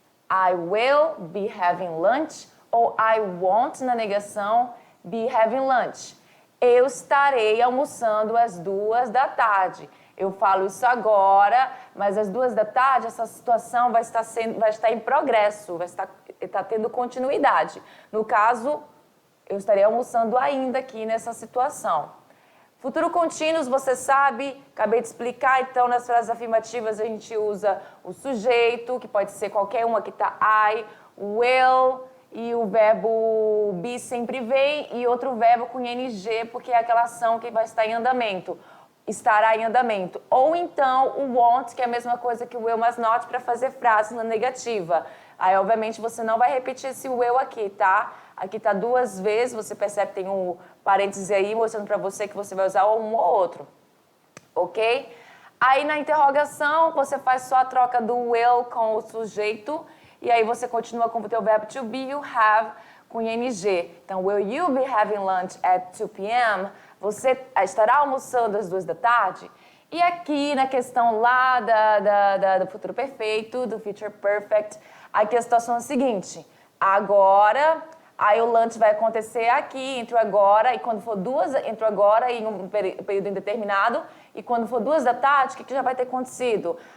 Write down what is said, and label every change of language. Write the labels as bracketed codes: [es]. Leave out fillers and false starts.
[en] I will be having lunch, [pt] ou [en] I won't [pt] na negação, [en] be having lunch. [pt] Eu estarei almoçando às 2 da tarde. Eu falo isso agora, mas às 2 da tarde essa situação vai estar em progresso, vai estar tendo continuidade. No caso, eu estarei almoçando ainda aqui nessa situação. Futuro contínuos, você sabe, acabei de explicar, então nas frases afirmativas a gente usa o sujeito, que pode ser qualquer uma que está I, will, e o verbo be sempre vem, e outro verbo com ing, porque é aquela ação que vai estar em andamento, estará em andamento. Ou então o want, que é a mesma coisa que o will, mas not, para fazer frase na negativa. Aí, obviamente, você não vai repetir esse will aqui, tá? Aqui tá 2 vezes, você percebe que tem um parêntese aí, mostrando para você que você vai usar um ou outro, ok? Aí, na interrogação, você faz só a troca do will com o sujeito, e aí você continua com o teu verbo to be, you have, com ing. [en] Então, will you be having lunch at 2 p.m.? [pt] Você estará almoçando às 2 da tarde? E aqui, na questão lá do futuro perfeito, do future perfect, aqui a situação é a seguinte. Agora, aí o lunch vai acontecer aqui, entre o agora e quando for 2, entre o agora e um período indeterminado, e quando for 2 da tarde, o que já vai ter acontecido?